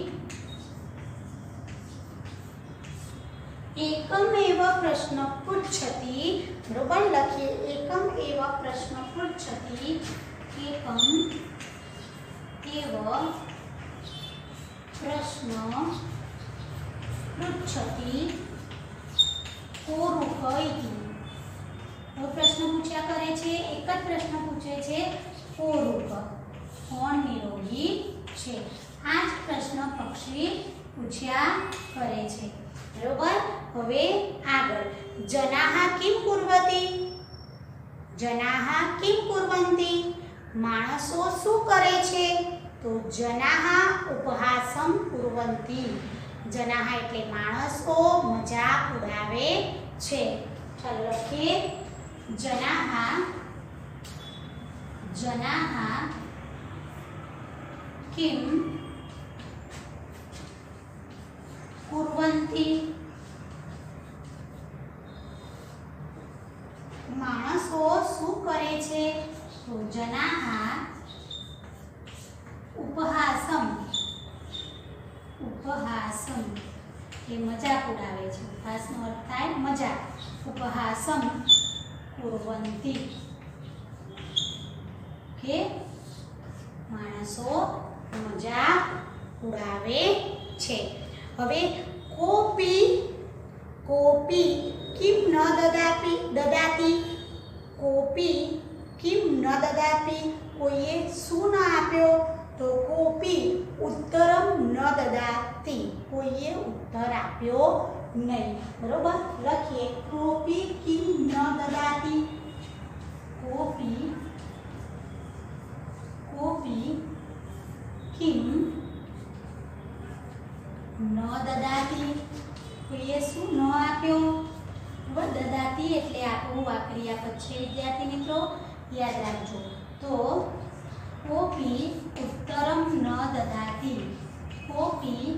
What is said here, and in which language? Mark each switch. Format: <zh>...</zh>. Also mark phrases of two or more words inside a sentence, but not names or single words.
<sa>एकम एव प्रश्न पृच्छति</sa> <gu>બરોબર લખીએ</gu> <sa>एकम एव प्रश्न पृच्छति एकम एव प्रश्न पृच्छति कोरुक</sa> <gu>ઇતિ તો પ્રશ્ન પૂછ્યા કરે છે એક જ પ્રશ્ન પૂછે છે કોરુક કોણ નિરોગી છે આજ પ્રશ્ન પક્ષી પૂછ્યા કરે છે બરોબર હવે આગળ</gu> <sa>जनाः किं कुर्वन्ति जनाः किं कुर्वन्ति</sa> <gu>માણસો શું કરે છે તો</gu> <sa>जनाः उपहासं कुर्वन्ति जनाः</sa> <gu>એટલે માણસો મજાક ઉડાવે છે ચલો લખીએ</gu> <sa>जनाः जनाः किं कुर्वन्ति</sa> <gu>માણસો શું કરે છે તો</gu> <sa>जनाः उपहासं उपहासं</sa> <gu>કે મજાક ઉડાવે છે ઉપહાસનો અર્થ થાય મજાક</gu> <sa>उपहासं कुर्वन्ति</sa> <gu>કે માણસો મજાક ઉડાવે છે હવે</gu> <sa>कोपी कोपी किम न ददाति ददाति कोपी किम न ददाति</sa> <gu>कोઈએ શું ન આપ્યો તો</gu> <sa>कोपी उत्तरम न ददाति</sa> <gu>કોઈએ ઉત્તર આપ્યો નહીં બરોબર લખીએ</gu> <sa>कोपी किम न ददाति कोपी कोपी किम न ददाति</sa> <gu>કોઈએ શું ન આપ્યો દદાતિ એટલે આપણું આ ક્રિયાપદ છે વિદ્યાર્થી મિત્રો યાદ રાખજો તો</gu> <sa>कोपी उत्तरम न ददाति कोपी</sa>